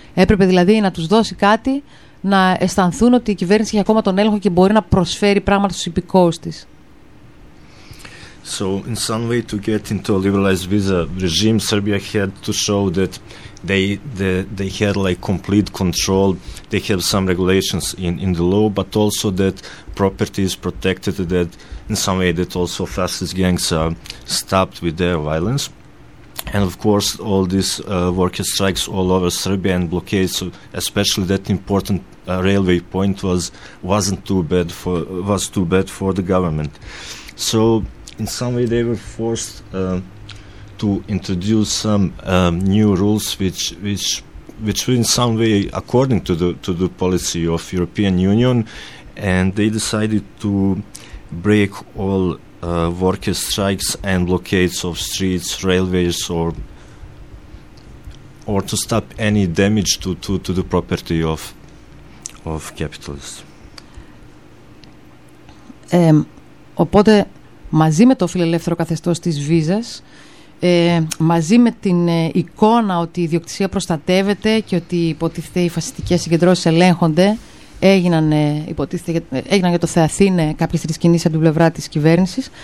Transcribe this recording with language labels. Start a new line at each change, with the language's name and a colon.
Greek: Έπρεπε δηλαδή να τους δώσει κάτι, να αισθανθούν ότι η κυβέρνηση έχει ακόμα τον έλεγχο και μπορεί να προσφέρει πράγματα στους υπηκόους της.
English: So in some way to get into a liberalized visa regime, Serbia had to show that they had like complete control. They have some regulations in the law, but also that property is protected. That in some way that also fascist gangs are stopped with their violence. And of course, all these worker strikes all over Serbia and blockades, especially that important railway point, was too bad for the government. So, in some way, they were forced to introduce some new rules, which were in some way according to the policy of European Union, and they decided to break all worker strikes and blockades of streets, railways, or to stop any damage to the property of capitalists.
Greek: Οπότε μαζί με το φιλελεύθερο καθεστώς της βίζας, μαζί με την εικόνα ότι η ιδιοκτησία προστατεύεται και ότι υποτίθεται οι φασιστικές συγκεντρώσεις ελέγχονται, έγιναν για το Θεαθήνε κάποιες τρεις κινήσεις από την πλευρά της κυβέρνησης.